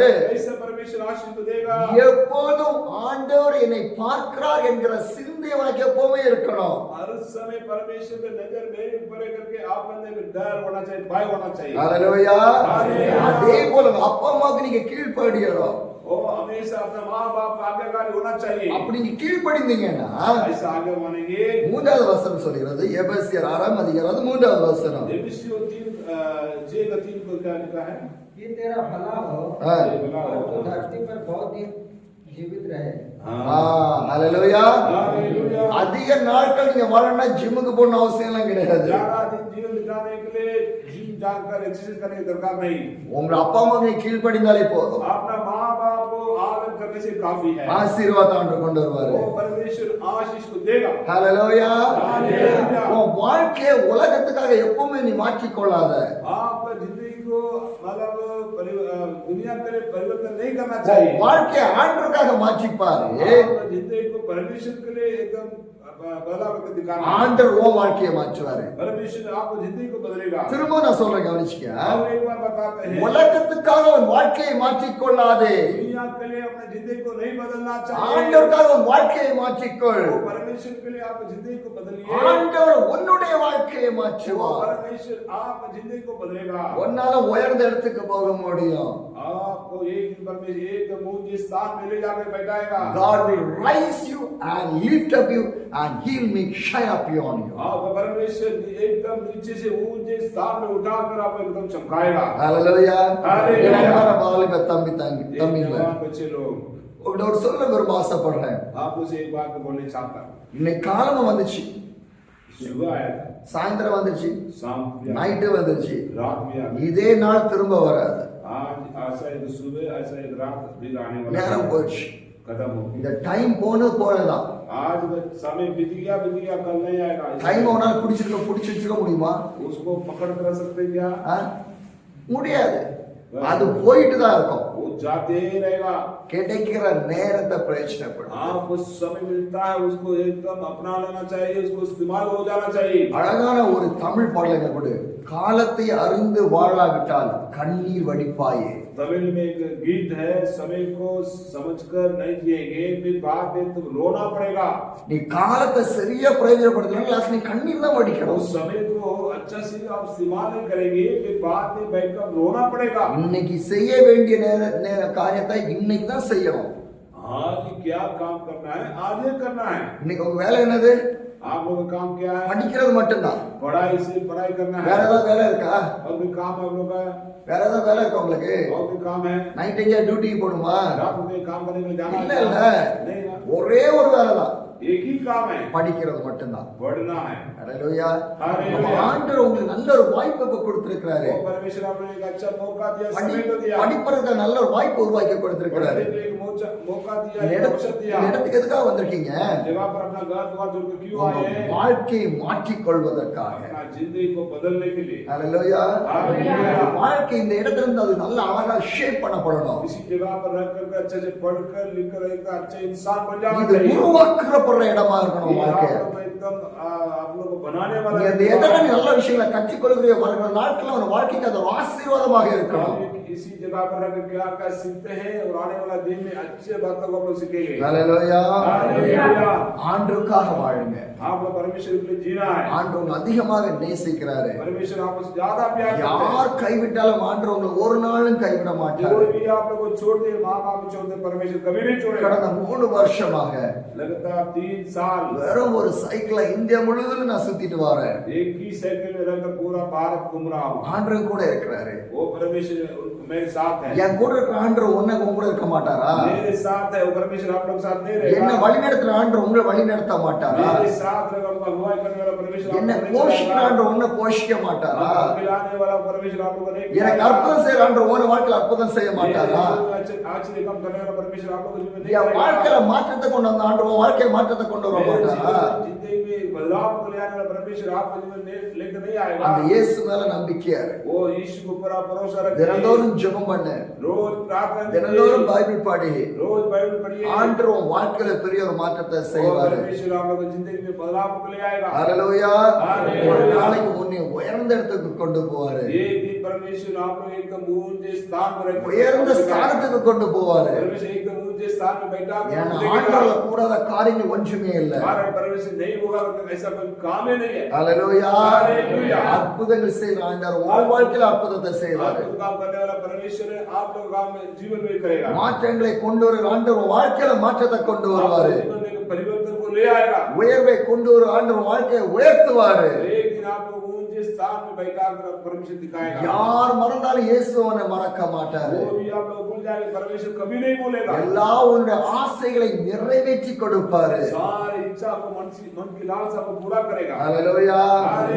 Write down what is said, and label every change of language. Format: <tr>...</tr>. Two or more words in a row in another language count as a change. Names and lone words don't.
<hi>कैसे परमेश्वर आशीष को देगा</hi> <ta>எப்போதும் ஆண்டவர் என்னை பார்க்கிறார் என்கிற சிந்தை உனக்கு எப்பவுமே இருக்கணும்.</ta> <hi>हर समय परमेश्वर की नजर मेरे ऊपर है करके आप अंदर में डर होना चाहिए भय होना चाहिए</hi> <ta>ஹல்லேலூயா. ஹல்லேலூயா. அதே போல உங்க அப்பா அம்மாவுக்கு நீங்க கீழ்ப்படியணும்.</ta> <hi>वो हमेशा अपने माँ बाप का आज्ञाकारी होना चाहिए</hi> <ta>அப்படி நீங்க கீழ்ப்படிந்தீங்கன்னா</ta> <hi>ऐसा आज्ञा मानेंगे</hi> <ta>3வது வசனம் சொல்கிறது. எபேசியர் 6ம் அதிகாரம் 3வது வசனம்.</ta> <hi>एफिसियों 3:3 को क्या लिखा है कि तेरा भला हो हाँ। और तू धरती पर बहुत दिन जीवित रहे।</hi> <ta>ஹல்லேலூயா.</ta> <hi>हालेलुया</hi> <ta>அதிக நாட்கள் நீங்க வாழணும்னா ஜிம்முக்கு போகணும் அவசியம் எல்லாம் கிடையாது.</ta> <hi>ज्यादा दिन जीवन बिताने के लिए जिम जाकर एक्सरसाइज करने की दरकार नहीं</hi> <ta>உங்க அப்பா அம்மா நீங்க கீழ்ப்படிந்தாலே போதும்.</ta> <hi>अपना माँ बाप को आदर करने से काफी है</hi> <ta>ஆசீர்வாதம் ஆண்டவர் கொண்டு வருவாரு.</ta> <hi>वो परमेश्वर आशीष को देगा</hi> <ta>ஹல்லேலூயா.</ta> <hi>हालेलुया</hi> <ta>உன் வாழ்க்கையை உலகத்துக்காக எப்பவுமே நீ மாற்றிக்கொள்ளாத.</ta> <hi>आप जिंदगी को मतलब दुनिया के लिए परिवर्तन नहीं करना</hi> <ta>உன்</ta> <hi>चाहिए</hi> <ta>வாழ்க்கையை ஆண்டவருக்காக மாற்றிப்பாரு.</ta> <hi>आप जिंदगी को परमेश्वर के लिए एकदम बदला करके दिखाना है।</hi> <ta>ஆண்டவர் உன் வாழ்க்கையை மாற்றுவாரு.</ta> <hi>परमेश्वर आपको जिंदगी को बदलेगा</hi> <ta>திரும்ப நான் சொல்றேன் கவனிச்சுக்க.</ta> <hi>और एक बार बताते हैं</hi> <ta>உலகத்துக்காக உன் வாழ்க்கையை மாற்றிக்கொள்ளாதே.</ta> <hi>दुनिया के लिए अपने जिंदगी को नहीं बदलना चाहिए</hi> <ta>ஆண்டவருக்காக உன் வாழ்க்கையை மாற்றிக்கொள்.</ta> <hi>वो परमेश्वर के लिए आप जिंदगी को बदलिए</hi> <ta>ஆண்டவர் உன்னுடைய வாழ்க்கையை</ta> <hi>वो</hi> <ta>மாற்றுவார்.</ta> <hi>परमेश्वर आप जिंदगी को बदलेगा</hi> <ta>உன்னால உயர்ந்த இடத்துக்கு போக முடியும்.</ta> <hi>आपको एक दिन परमेश्वर एक ऊंचे स्थान में ले जाकर बैठाएगा</hi> <en>God will rise you and lift up you and he'll make shine up on you.</en> <hi>आपको परमेश्वर एकदम नीचे से ऊंचे स्थान में उठाकर आपको एकदम चमकाएगा</hi> <en>Hallelujah. Hallelujah.</en> <ta>எனக்கான வாலிப தம்பி</ta> <hi>एक</hi> <ta>தம்பிங்கள</ta> <hi>जवान बच्चे लोग</hi> <ta>உங்கள்ட்ட ஒரு சொல்ல விரும்ப ஆசைப்படுறேன்.</ta> <hi>आपको से एक बात बोलने चाहता हूं</hi> <ta>இன்னைக்கு காலமும் வந்துச்சு,</ta> <hi>सुबह आया था</hi> <ta>சாயந்தரம் வந்துச்சு,</ta> <hi>शाम भी आया,</hi> <ta>நைட்டு வந்துச்சு.</ta> <hi>रात भी आ गई</hi> <ta>இதே நாள் திரும்ப வராது.</ta> <hi>आज ऐसा एक सुबह ऐसा एक रात भी आने वाला</hi> <ta>நேரம்</ta> <hi>है।</hi> <ta>போச்சு.</ta> <hi>खत्म हो गया</hi> <ta>இந்த டைம் போனதான்.</ta> <hi>आज समय बीत गया कल नहीं आएगा</hi> <ta>டைம் உன்னால பிடிச்சிருக்க முடியுமா?</ta> <hi>उसको पकड़ कर सकते हैं क्या</hi> <ta>ஆ? முடியாது. அது போயிட்டு தான் இருக்கும்.</ta> <hi>वो जाते ही रहेगा</hi> <ta>கிடைக்கிற நேரத்தை பிரயோஜனப்படும்.</ta> <hi>आपको समय मिलता है उसको एकदम अपना लेना चाहिए उसको इस्तेमाल हो जाना चाहिए</hi> <ta>அழகான ஒரு தமிழ் பாடலை கூட, காலத்தை அறிந்து வாழாவிட்டால் கண்ணீர் வடிப்பாயே.</ta> <hi>तमिल में एक गीत है समय को समझकर नहीं जिएंगे फिर बाद में तुम रोना पड़ेगा</hi> <ta>நீ காலத்தை சரியா பிரயோஜனப்படுத்தணும், லாஸ்ட் நீ கண்ணீர் தான் வடிக்கணும்.</ta> <hi>उस समय को अच्छा से आप इस्तेमाल नहीं करेंगे फिर बाद में बैठकर रोना पड़ेगा</hi> <ta>இன்னைக்கு செய்ய வேண்டிய நேர காரியத்தை இன்னைக்கு தான் செய்யணும்.</ta> <hi>आज क्या काम करना है आज ये करना है</hi> <ta>இன்னைக்கு உங்க வேலை என்னது?</ta> <hi>आप लोगों का काम क्या है</hi> <ta>படிக்கிறது மட்டும்தான்.</ta> <hi>पढ़ाई से पढ़ाई करना</hi> <ta>வேற</ta> <hi>है</hi> <ta>ஏதாவது வேலை இருக்கா?</ta> <hi>और भी काम है आप लोगों का</hi> <ta>வேற ஏதாவது வேலை இருக்கா உங்களுக்கு?</ta> <hi>और भी काम है</hi> <ta>நைட் எங்கேயா டியூட்டிக்கு போடுமா?</ta> <hi>रात में काम करने के लिए जाना</hi> <ta>இல்ல</ta> <hi>है</hi> <ta>இல்ல,</ta> <hi>नहीं ना</hi> <ta>ஒரே ஒரு வேலை தான்.</ta> <hi>एक ही काम है,</hi> <ta>படிக்கிறது மட்டும்தான்.</ta> <hi>बढ़ना है।</hi> <ta>ஹalleluya.</ta> <en>Hallelujah.</en> <ta>நம்ம ஆண்டவர் உங்களுக்கு நல்ல ஒரு வாய்ப்பை இப்ப கொடுத்திருக்கிறாரு.</ta> <hi>वो परमेश्वर आपको एक अच्छा मौका दिया, समय तो दिया,</hi> <ta>படிப்பதற்கு நல்ல ஒரு வாய்ப்பு உருவாக்கி கொடுத்திருக்கிறாரு.</ta> <hi>पढ़ने के लिए एक मौका दिया,</hi> <ta>இந்த</ta> <hi>एक अवसर दिया।</hi> <ta>இடத்துக்கு எதுக்காக வந்திருக்கீங்க?</ta> <hi>जगह पर अपना घर द्वार छोड़ के क्यों</hi> <ta>உங்க</ta> <hi>आए?</hi> <ta>வாழ்க்கையை மாற்றிக் கொள்வதற்காக.</ta> <hi>अपना जिंदगी को बदलने के लिए।</hi> <ta>ஹalleluya.</ta> <en>Hallelujah.</en> <ta>வாழ்க்கை இந்த இடத்துல இருந்து அது நல்ல அழகா ஷேப் பண்ணப்படணும்.</ta> <hi>इसी जगह पर रह कर अच्छे से पढ़कर लिखकर एक अच्छा इंसान बन जाना</hi> <ta>இது</ta> <hi>चाहिए।</hi> <ta>உருவாக்கப்படுற இடமா இருக்கணும்</ta> <hi>ये</hi> <ta>வாழ்க்கை.</ta> <hi>आप लोग को एकदम आप लोग को बनाने वाला</hi> <ta>நீங்க அந்த இடத்துல நல்ல விஷயங்களை கற்றுக்கொள்கிற வருகிற நாட்கள் உங்க வாழ்க்கைக்கு அது ஒரு ஆசீர்வாதமாக இருக்கணும்.</ta> <hi>इसी जगह पर रहकर क्या क्या सीखते हैं और आने वाला दिन में अच्छे बातों को आप लोग सीखेंगे।</hi> <ta>ஹalleluya.</ta> <hi>हालेलुया।</hi> <ta>ஆண்டவருக்காக வாழுங்க.</ta> <hi>आप लोग परमेश्वर के लिए जीना है।</hi> <ta>ஆண்டவர் உங்களை அதிகமாக நேசிக்கிறாரு.</ta> <hi>परमेश्वर आपको ज्यादा प्यार करते हैं।</hi> <ta>யார் கைவிட்டாலும் ஆண்டவர் உங்களை ஒரு நாளும் கைவிட மாட்டார்.</ta> <hi>कोई भी आप लोग को छोड़ दे, माँ बाप को छोड़ दे, परमेश्वर कभी नहीं छोड़ेगा।</hi> <ta>கடந்த 3 வருஷமாக</ta> <hi>लगातार 3 साल</hi> <ta>வெறும் ஒரு சைக்கிளை இந்தியா முழுவதும் நான் சுத்திட்டு வரேன்.</ta> <hi>एक ही साइकिल में रहकर पूरा भारत घूम रहा हूँ।</hi> <ta>ஆண்டவர் கூட இருக்கிறாரு.</ta> <hi>वो परमेश्वर मेरे साथ है।</hi> <ta>என் கூட இருக்கிற ஆண்டவர் உன்னை உங்க கூட இருக்க மாட்டாரா?</ta> <hi>मेरे साथ है वो परमेश्वर, आप लोग साथ नहीं</hi> <ta>என்ன</ta> <hi>रहेगा।</hi> <ta>வழி நடத்துற ஆண்டவர் உங்களை வழி நடத்த மாட்டாரா?</ta> <hi>मेरे साथ रहेगा, हमको अगुवाई करने वाला परमेश्वर</hi> <ta>என்ன</ta> <hi>आपको नहीं</hi> <ta>போஷிக்கிற</ta> <hi>चलाएगा।</hi> <ta>ஆண்டவர் உன்னை போஷிக்க மாட்டாரா?</ta> <hi>आपको खिलाने वाला परमेश्वर आप लोग को नहीं</hi> <ta>எனக்கு அற்புதம் செய்யற ஆண்டவர் உன் வாழ்க்கையில அற்புதம் செய்ய மாட்டாரா?</ta> <hi>आश्चर्य काम करने वाला परमेश्वर आप लोग को जीवन नहीं</hi> <ta>என்</ta> <hi>करेगा।</hi> <ta>வாழ்க்கையில மாற்றத்தை கொண்டு வந்த ஆண்டவர் உன் வாழ்க்கைய மாற்றத்தை கொண்டு வர</ta> <hi>मेरे</hi> <ta>மாட்டாரா?</ta> <hi>जिंदगी में बदलाव को ले आने वाला परमेश्वर आपको जीवन लेकर नहीं आएगा।</hi> <ta>அந்த இயேசு மேல நம்பிக்கையா இரு.</ta> <hi>वो यीशु के ऊपर आप भरोसा रखिए।</hi> <ta>தினந்தோறும் ஜெபம் பண்ணு.</ta> <hi>रोज प्रार्थना</hi> <ta>தினந்தோறும்</ta> <hi>कीजिए,</hi> <ta>பைபிள் படி.</ta> <hi>रोज बाइबल पढ़िए।</hi> <ta>ஆண்டவர் உன் வாழ்க்கையில பெரிய ஒரு மாற்றத்தை செய்வாரு.</ta> <hi>परमेश्वर आप लोग की जिंदगी में बदलाव को ले आएगा।</hi> <ta>ஹalleluya.</ta> <en>Hallelujah.</en> <ta>ஒரு நாளைக்கு முன்னே உயர்ந்த இடத்துக்கு கொண்டு போவாரு.</ta> <hi>एक दिन परमेश्वर आप लोग एकदम ऊंचे स्थान पर रखेगा।</hi> <ta>உயர்ந்த ஸ்தானத்துக்கு கொண்டு போவாரு.</ta> <hi>परमेश्वर एकदम ऊंचे स्थान में बैठा</hi> <ta>ஏன்னா ஆண்டவரால கூடாத காரியங்கள் ஒன்றுமே இல்ல.</ta> <hi>कारण परमेश्वर नहीं होगा तो ऐसा कोई काम ही नहीं है।</hi> <ta>ஹalleluya.</ta> <en>Hallelujah.</en> <ta>அற்புதங்கள் செய்யற ஆண்டவர் உன் வாழ்க்கையில அற்புதத்தை செய்வாரு.</ta> <hi>आपको काम करने वाला परमेश्वर है, आप लोग काम में जीवन में करेगा।</hi> <ta>மாற்றங்களை கொண்டு வர ஆண்டவர் உன் வாழ்க்கையில மாற்றத்தை கொண்டு வருவாரு.</ta> <hi>जीवन में परिवर्तन को ले आएगा।</hi> <ta>உயர்வை கொண்டு வர ஆண்டவர் வாழ்க்கையை உயர்த்துவாரு.</ta> <hi>एक दिन आप लोग ऊंचे स्थान में बैठा कर परमेश्वर दिखाएगा।</hi> <ta>யார் மறந்தாலும் இயேசு உன்னை மறக்க மாட்டாரு.</ta> <hi>वो भी आप लोग भूल जाएंगे, परमेश्वर कभी नहीं भूलेगा।</hi> <ta>எல்லா உன்னுடைய ஆசைகளை நிறைவேற்றி கொடுப்பாரு.</ta> <hi>सारी इच्छा को मन की लालसा को पूरा करेगा।</hi> <ta>ஹalleluya.</ta>